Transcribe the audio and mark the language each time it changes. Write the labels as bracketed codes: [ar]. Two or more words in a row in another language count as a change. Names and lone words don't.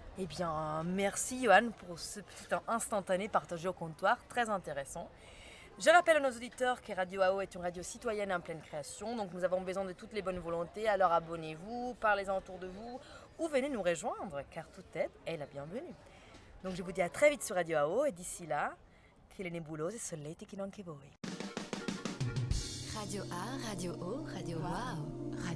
[fr] Eh bien, merci, Johan, pour ce petit instantané partagé au comptoir, très intéressant. Je rappelle à nos auditeurs que Radio AO est une radio citoyenne en pleine création, donc nous avons besoin de toutes les bonnes volontés, alors abonnez-vous, parlez-en autour de vous, ou venez nous rejoindre, car toute aide est la bienvenue. Donc je vous dis à très vite sur Radio AO, et d'ici là, [it] che le nebulose solleticchino anche voi. [fr] Radio A, Radio O, Radio Wow.